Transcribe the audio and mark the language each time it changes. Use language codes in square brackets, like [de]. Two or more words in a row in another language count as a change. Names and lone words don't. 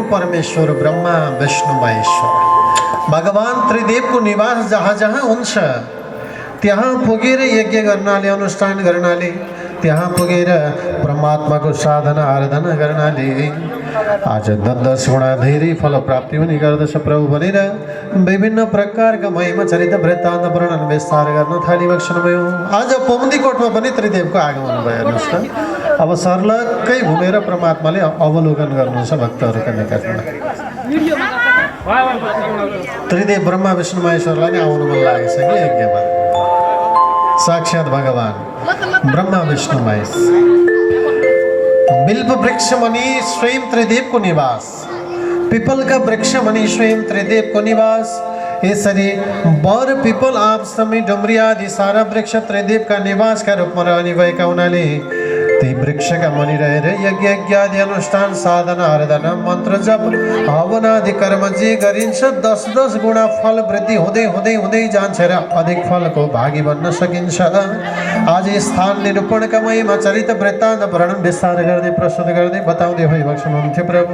[ne] परमेश्वर ब्रह्मा विष्णु महेश्वर भगवान त्रिदेवको निवास जहाँ जहाँ हुन्छ त्यहाँ पुगेर यज्ञ गर्नाले अनुष्ठान गर्नाले त्यहाँ पुगेर परमात्माको साधना आराधना गर्नाले आज 10 गुणा धेरै फल प्राप्ति हुने गर्दछ प्रभु भनेर विभिन्न प्रकारका महिमा चरित्र वृत्तान्त वर्णन विस्तार गर्न थालिबक्सनुभयो। आज पौन्दीकोटमा पनि त्रिदेवको आगमन भयो। हेर्नुहोस् त, अब सर्लक्कै घुमेर परमात्माले अवलोकन गर्नुहुन्छ भक्तहरूका निकटमा। त्रिदेव ब्रह्मा विष्णु महेश्वरलाई नै आउनु मन लागेको छ कि यज्ञमा। साक्षात भगवान ब्रह्मा विष्णु महेश बिल्व वृक्ष मणि स्वयं त्रिदेव को निवास, पिपल का वृक्ष मणि स्वयं त्रिदेव को निवास। यसरी बर पिपल आप समी डुमरी आदि सारा वृक्ष त्रिदेव का निवास का रूपमा रहने भएका हुनाले ती वृक्षका मुनि रहेर यज्ञ यज्ञादि अनुष्ठान साधना आराधना मन्त्र जप हवन आदि कर्म जे गरिन्छ 10 गुणा फल वृद्धि हुँदै हुँदै हुँदै जान्छ र अधिक फलको भागी बन्न सकिन्छ। आज स्थान निरूपणका महिमा चरित्र वृत्तान्त वर्णन विस्तार गर्दै प्रस्तुत गर्दै बताउँदै भइबक्सनुहुन्थ्यो प्रभु।